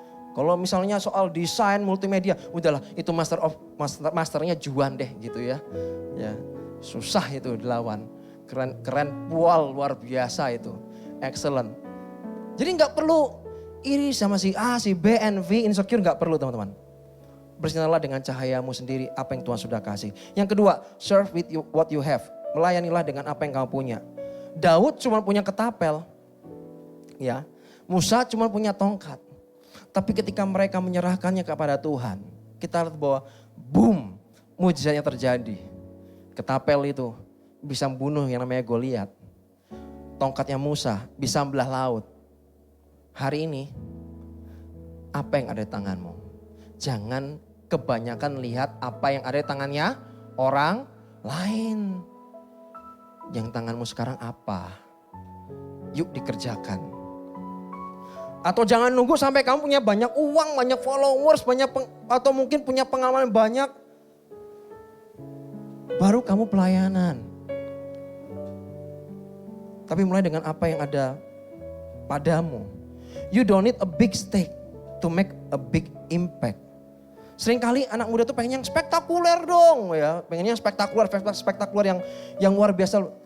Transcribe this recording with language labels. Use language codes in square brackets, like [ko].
[id] Kalau misalnya soal desain multimedia, udahlah itu masternya Juan deh gitu ya. Ya, susah itu dilawan. Keren pual luar biasa itu. Excellent. Jadi nggak perlu iri sama si A, si B, NV, insecure nggak perlu teman-teman. Bersinarlah dengan cahayamu sendiri apa yang Tuhan sudah kasih. Yang kedua, [en] serve with what you have. [id] Melayanilah dengan apa yang kamu punya. Daud cuma punya ketapel. Ya, Musa cuma punya tongkat. Tapi ketika mereka menyerahkannya kepada Tuhan, kita lihat bahwa boom, mujizatnya terjadi. Ketapel itu bisa membunuh yang namanya Goliat. Tongkatnya Musa bisa membelah laut. Hari ini, apa yang ada di tanganmu? Jangan kebanyakan lihat apa yang ada di tangannya orang lain. Yang tanganmu sekarang apa? Yuk dikerjakan. Atau jangan nunggu sampai kamu punya banyak uang, banyak followers, atau mungkin punya pengalaman banyak. Baru kamu pelayanan. Tapi mulai dengan apa yang ada padamu. [en] You don't need a big stake to make a big impact. [id] Seringkali anak muda tuh pengen yang spektakuler dong ya. Pengen yang spektakuler yang luar biasa.